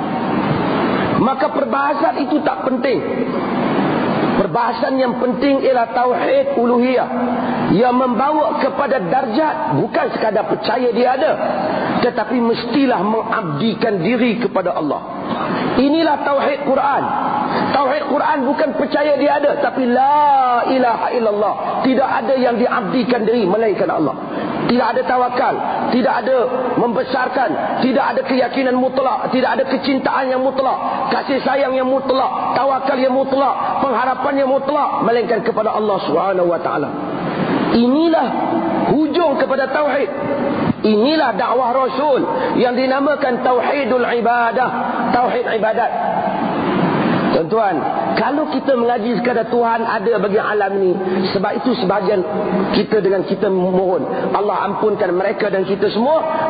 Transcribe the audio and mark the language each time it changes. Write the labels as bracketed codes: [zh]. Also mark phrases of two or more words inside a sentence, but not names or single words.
[ms] Maka perbahasan itu tak penting. Perbahasan yang penting ialah tauhid uluhiyah, yang membawa kepada darjat bukan sekadar percaya dia ada, tetapi mestilah mengabdikan diri kepada Allah. Inilah tauhid Quran. Tauhid Quran bukan percaya dia ada, tapi [ar] لا إله إلا الله. [ms] Tidak ada yang diabdikan diri melainkan Allah. Tidak ada tawakal, tidak ada membesarkan, tidak ada keyakinan mutlak, tidak ada kecintaan yang mutlak, kasih sayang yang mutlak, tawakal yang mutlak, pengharapan yang mutlak, melainkan kepada Allah [ar] سبحانه وتعالى. [ms] Inilah hujung kepada tauhid. Inilah dakwah Rasul yang dinamakan [ar] توحيد العبادة, [ms] tauhid ibadat. Tuan-tuan, kalau kita mengaji sekadar Tuhan ada bagi alam ni, sebab itu sebahagian kita dengan kita mohon Allah ampunkan mereka dan kita semua.